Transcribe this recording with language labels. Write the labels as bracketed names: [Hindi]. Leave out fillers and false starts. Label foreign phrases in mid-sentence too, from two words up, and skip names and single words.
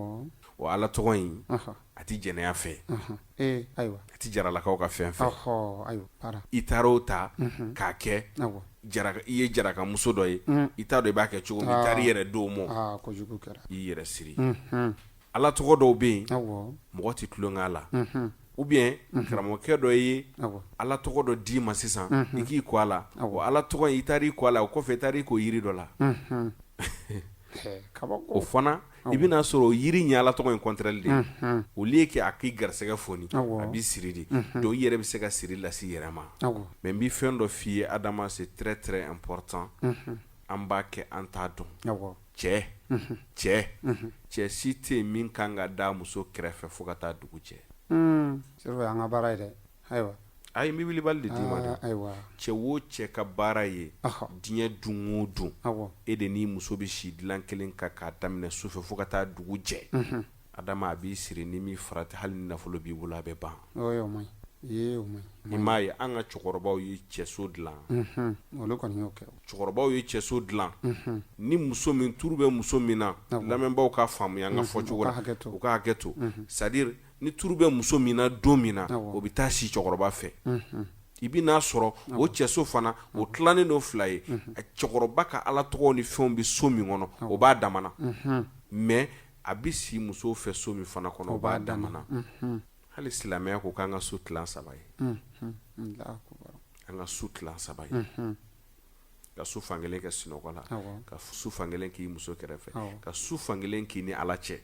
[Bambara] o ala tɔgɔ in a tɛ jɛnɛya fɛ a tɛ jaralakaw ka fɛn fɛ i taara o ta k'a kɛ i ye jarakamuso dɔ ye i t'a dɔn i b'a kɛ cogo min i taara i yɛrɛ don mɔ i yɛrɛ siri ala tɔgɔ dɔw bɛ yen mɔgɔ tɛ tulonkɛ a la [French] ou bien [Bambara] karamɔgɔkɛ dɔ ye ala tɔgɔ dɔ d'i ma sisan i k'i kɔ a la o ala tɔgɔ in i taara i kɔ a la o kɔfɛ i taara i ko yiri dɔ la o fana i bɛna sɔrɔ o yiri ɲɛ ala tɔgɔ in kɔntrɛli de o liye kɛ a k'i garisɛgɛ foni a b'i siri de donc i yɛrɛ bɛ se ka siri lase i yɛrɛ ma mais n bɛ fɛn dɔ f'i ye adama [French] c'est très très important [Bambara] an b'a kɛ an t'a dɔn cɛ si tɛ yen min kan ka da muso kɛrɛfɛ fo ka taa dugu cɛ sɛbɛ an ka baara ye dɛ ayiwa ayi n bɛ wilibali de d'i ma dɛ cɛ o cɛ ka baara ye diɲɛ dun o dun e de n'i muso bɛ si dilan kelen kan k'a daminɛ sufɛ fo ka taa dugu jɛ adama a b'i siri ni min farati hali ni nafolo b'i bolo a bɛ ban i m'a ye an ka cɛkɔrɔbaw ye cɛso dilan cɛkɔrɔbaw ye cɛso dilan ni muso min turu bɛ muso min na lamɛnbaaw ka faamuya an ka fɔcogo la u ka hakɛ to [French] c'est à dire [Bambara] ni turu bɛ muso min na don min na o bɛ taa si cɛkɔrɔba fɛ i bɛ n'a sɔrɔ o cɛso fana o tilanen don 2 ye cɛkɔrɔba ka ala tɔgɔw ni fɛnw bɛ so min kɔnɔ o b'a damana mais a bɛ si musow fɛ so min fana kɔnɔ o b'a damana hali silamɛya ko k'an ka so tilan 3 ye an ka so tilan 3 ye ka su fankelen kɛ sunɔgɔ la ka su fankelen k'i muso kɛrɛfɛ ka su fankelen k'i ni ala cɛ